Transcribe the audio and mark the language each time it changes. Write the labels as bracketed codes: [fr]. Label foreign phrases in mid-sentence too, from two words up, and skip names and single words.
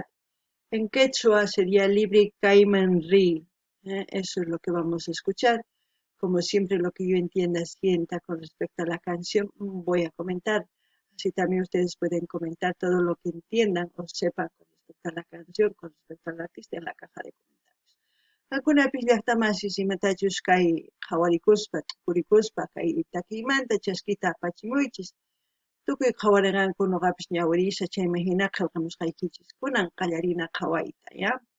[es] En quechua sería libre Caiman Ri. Eso es lo que vamos a escuchar. Como siempre, lo que yo entienda, sienta con respecto a la canción, voy a comentar. Así también ustedes pueden comentar todo lo que entiendan o sepan con respecto a la canción, con respecto al artista en la caja de comentarios. [qu] Algunapish llaqtamasiy imatachus kay qhawarikuspa, tukurikuspa, kay takiymanta chaskita apachimuychis. Tukuy qhawariranku ñuqapish ñawirisa, chayman hina qillqamusqaykichis. Kunan qallarina qhawayta, [es] ¿ya?